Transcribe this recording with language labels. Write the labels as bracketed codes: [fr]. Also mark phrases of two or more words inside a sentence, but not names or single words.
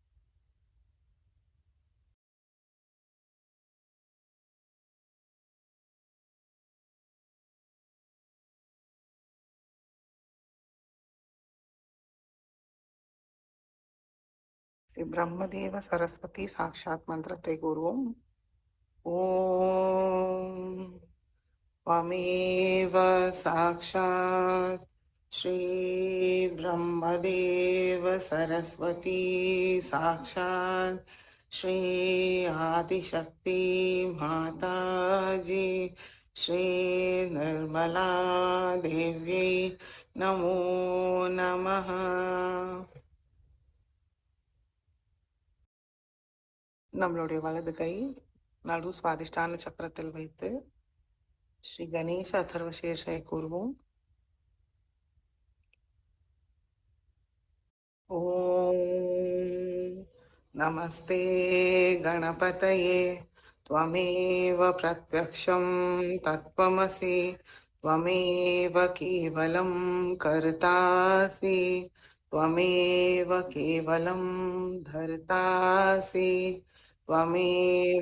[ta] ஸ்ரீ பிரம்மதேவ சரஸ்வதி சாக்ஷாத் மந்திரத்தை கூறுவோம். [sa] ஓம் त्वमेव साक्षात् श्री ब्रह्मदेव सरस्वती साक्षात् श्री आदिशक्ति माताजी श्री निर्मला देव्यै नमो नमः. [ta] நம்மளுடைய வலது கை நடு சுவாதிஷ்டான சக்கரத்தில் வைத்து ஸ்ரீ கணேச அதர்வசேஷை கூறுவோம். [sa] ओम् नमस्ते गणपतये त्वमेव प्रत्यक्षं तत्त्वमसि त्वमेव केवलं कर्तासि त्वमेव केवलं धर्तासि त्वमेव